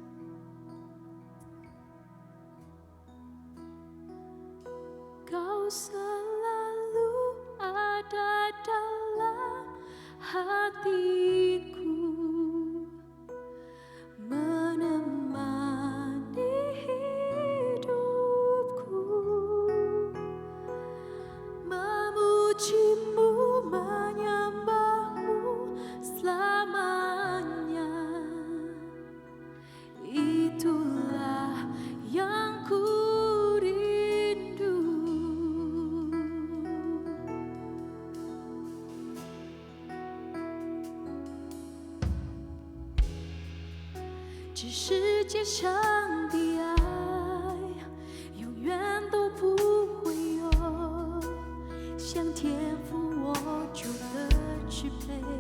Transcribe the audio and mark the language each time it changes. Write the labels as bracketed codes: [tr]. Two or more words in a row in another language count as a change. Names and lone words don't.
[id] Kau selalu ada dalam hatiku, menemani hidupku, memujimu, menyembahmu selamanya. Itulah yang ku rindu. [zh] 这世界上的爱，永远都不会有像天赋我主的支配。